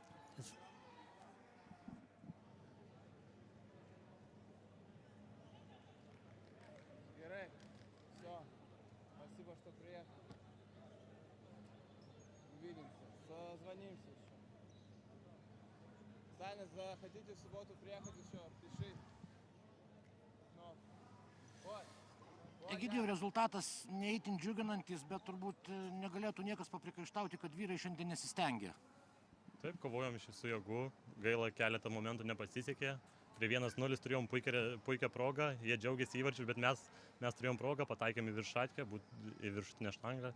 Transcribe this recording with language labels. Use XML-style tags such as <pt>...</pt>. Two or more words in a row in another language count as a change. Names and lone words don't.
<ru>Спасибо, что приехал. Увидимся. Созвонимся еще. Саня, захотите в субботу приехать еще? Пиши. Ну. Вот.</ru> <lt>Egidijau, rezultatas neįtin džiuginantis, bet turbūt negalėtų niekas paprikaištauti, kad vyrai šiandien nesistengė. Taip, kovojom iš visų jėgų, gaila keletą momentų nepasisekė. Prie 1-0 turėjom puikią progą, jie džiaugiasi įvarčių, bet mes turėjom progą, pataikėm į viršatkę, į viršutinę štangą.</lt>